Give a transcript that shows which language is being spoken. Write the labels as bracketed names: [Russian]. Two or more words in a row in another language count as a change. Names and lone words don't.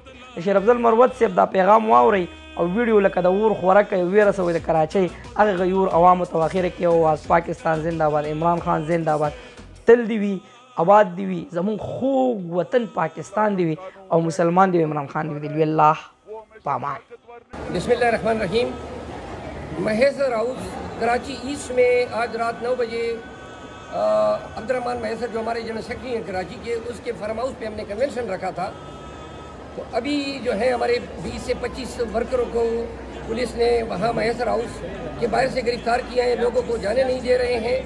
[Pashto] شیر افضل مروت صاحب دا پیغام واورئ او ویډیو لکه د اور خوراک کوي ویره سوی د کراچۍ هغه غیور عوامو ته اخره کې اواز پاکستان زنده باد، عمران خان زنده باد، تل دی وي آباد دی وي زمون خوږ وطن پاکستان دی وي او مسلمان دی وي عمران خان دی وي الله پامان. [Arabic] بسم اللہ الرحمن الرحیم. [Urdu] مہیسر ہاؤس کراچی ایسٹ میں آج رات 9 بجے عبد الرحمن مہیسر جو ہمارے جنرل سیکرٹری ہیں کراچی کے، اس کے فارم ہاؤس پہ ہم نے کنونشن رکھا تھا. تو ابھی جو ہے ہمارے 20 سے 25 ورکروں کو پولیس نے وہاں مہیسر ہاؤس کے باہر سے گرفتار کیا ہے، لوگوں کو جانے نہیں دے رہے ہیں.